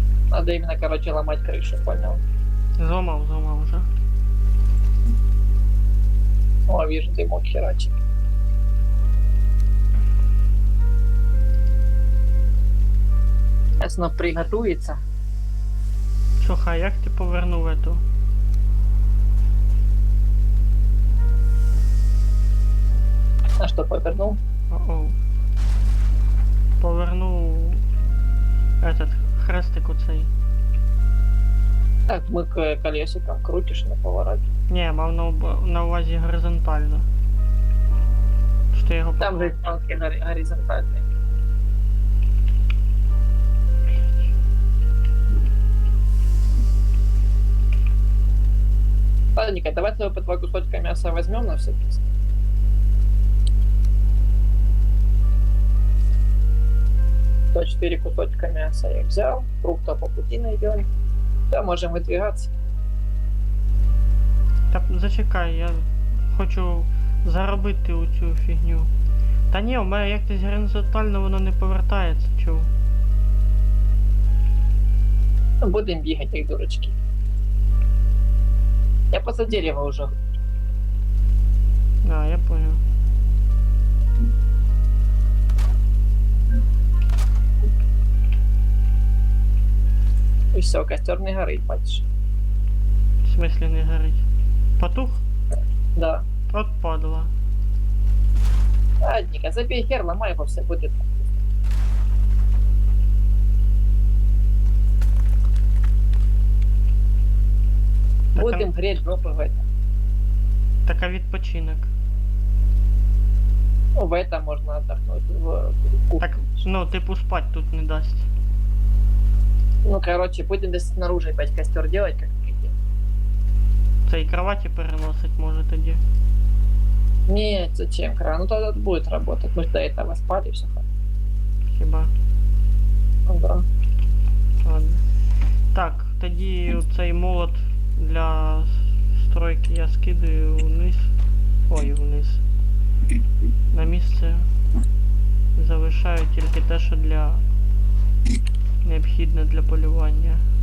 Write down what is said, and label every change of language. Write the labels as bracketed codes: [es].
[ru] Надо именно, короче, ломать крышу, понял? [uk] Зломав уже. [ru] О, вижу, дымок херачит. Сейчас оно приготуется. [uk] Слухай, як ти повернув [ru] эту? А что, повернул? О-оу. [uk] Повернув этот хрестик оцей. [ru] Так, мы к колесикам крутишь на повороте. [uk] Ні, мав на увазі горизонтально. Що його [ru] Там же палки горизонтальные. Ладно, Николай, давай тогда по 2 кусочка мяса возьмем на всякий случай. То 4 кусочка мяса я взял, фруктов по пути найдем. Да, можем выдвигаться. [uk] Та зачекай, я хочу заробити у цю фігню. Та ні, у мене як десь горизонтально воно не повертається, чув. [ru] Ну, будем бегать, как дурачки. [uk] Я поза дерево уже. [ru] А, я понял. И все, костер не горит, [uk] бачиш. В смислі не горить. Потух? [ru] Да. [uk] От падла. [ru] Ладненько, забей хер, ломай его, все будет. Так, Будем греть жопы в этом. [uk] така відпочинок. [ru] Ну, в этом можно отдохнуть. В кухне. [uk] Так, ну, типу спать тут не дасть. [ru] Ну, короче, будем здесь снаружи опять костер делать, как прикинь. [uk] Це і кроваті переносить може тоді. [ru] Нет, зачем, кран? Ну, тогда будет работать. Мы же до этого спали, все хорошо. [uk] Хіба? [ru] Ну, да. Ладно. [uk] Так, тоді цей молот для стройки я скидаю вниз. Ой, вниз. На місце. Залишаю тільки те, що для необхідне для полювання.